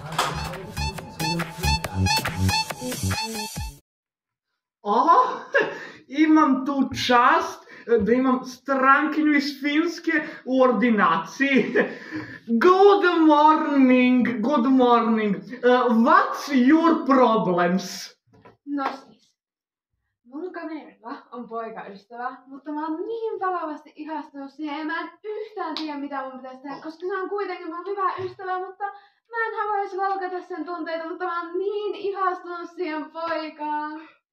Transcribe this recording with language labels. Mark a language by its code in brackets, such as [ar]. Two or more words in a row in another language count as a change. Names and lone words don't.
[hr] Imam tu čast da imam strankinju iz Finske u ordinaciji. [en] Good morning, good morning. What's your problems? [fi] No siis, mun kaverilla on poikaystävä, mutta mä oon niin palavasti ihastunut siihen ja mä en yhtään tiedä mitä mun pitäisi tehdä, koska se on kuitenkin mun hyvä ystävä, mutta mä en haluaisi loukata sen tunteita, mutta mä oon niin ihastunut siihen poikaan.